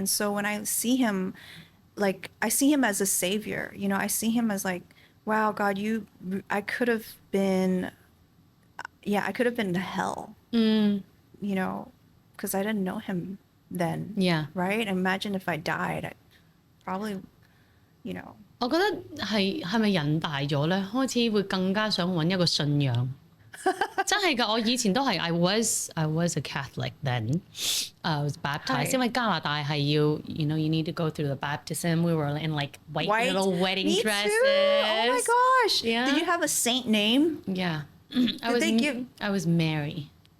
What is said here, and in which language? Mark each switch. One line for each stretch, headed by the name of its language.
English: And so when I see him, like I see him as a savior, I see him as like, wow, God, I could have been in hell, because I didn't know him then. Yeah. Right? Imagine if I died, I probably,
Cantonese: 我覺得係咪人大咗咧，開始會更加想揾一個信仰。真係㗎，我以前都係
English: I was a Catholic then. I was baptized.
Cantonese: 因為加拿大係要
English: you need to go through the baptism. We were in like white little wedding Me dresses. Too. Oh my gosh. Yeah. Did you have a saint name? Yeah. I was Mary.